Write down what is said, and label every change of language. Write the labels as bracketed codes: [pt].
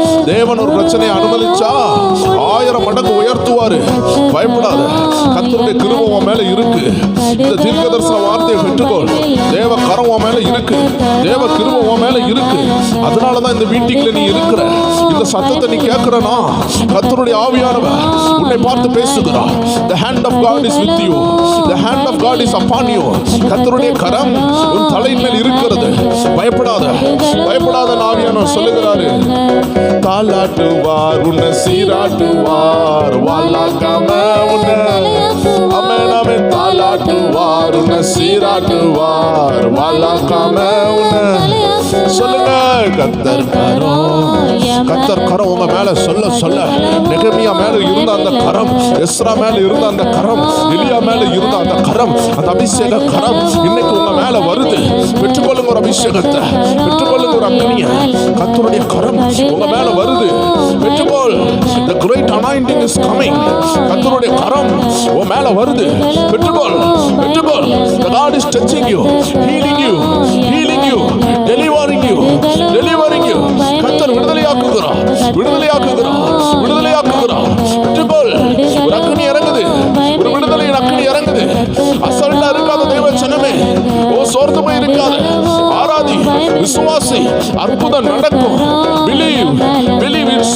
[ta] தேவன் ஒரு பிரச்சனையை அனுமதிச்சா 1000 மடங்கு உயர்த்துவாரு. பயப்படாத. கர்த்தருடைய கிருபை உன் மேல இருக்கு. இந்த தீர்க்கதரிசன வார்த்தையை பெற்றுக்கொள். தேவ கரம் உன் மேல இருக்கு. தேவ கிருபை உன் மேல இருக்கு. அதனாலதான் இந்த மீட்டிங்ல நீ இருக்கிற. இந்த சத்தத்தை நீ கேட்கிறனா, கர்த்தருடைய ஆவியானவர் உன்னை பார்த்து பேசுகிறார். [en] The hand of God is with you. The hand of God is upon you. [ta] கர்த்தருடைய கரம் உன் தலையின் மேல் இருக்கிறது. பயப்படாத, பயப்படாத. ஆவியானவர் சொல்லுகிறாரு. தாளாட்டுவார். உன்னை சீராட்டுவார். வாழாக்காம உன்னை ஆமென் ஆமென். தாளாட்டுவார். உன்னை சீராட்டுவார். வாழாக்காம உன்னை. சொல்லுங்க. கர்த்தர் கரம், கர்த்தர் கரம் உங்க மேல சொல்ல சொல்ல. நெகமியா மேல இருந்த அந்த கரம், எஸ்ரா மேல இருந்த அந்த கரம், எலியா மேல இருந்த அந்த கரம், அந்த அபிஷேக கரம் இன்னைக்கு உங்க மேல வருது. பெற்றுக்கொள்ளுங்க ஒரு அபிஷேகத்தை, பெற்றுக்கொள்ளுங்க ஒரு அக்னியை. கர்த்தருடைய கரம் உங்க மேல வருது. பெற்றுக்கொள். [en] The great anointing is coming. [ta] கர்த்தருடைய கரம் உங்க மேல வருது. பெற்றுக்கொள், பெற்றுக்கொள். [en] The God is touching you, healing you, healing you, delivering you, delivering you. [ta] கர்த்தர் விடுதலையாக்குகிறார், விடுதலையாக்குகிறார், விடுதலையாக்குகிறார். பெற்றுக்கொள். ஒரு அக்னி இறங்குது, ஒரு விடுதலையின் அக்னி இறங்குது. அசல்ட்டா இருக்காத தேவ ஜனமே, ஓ சோர்ந்து போய் இருக்காத. ஆராதி, விசுவாசி. அற்புதம் நடக்கும். [en] Believe, believe it's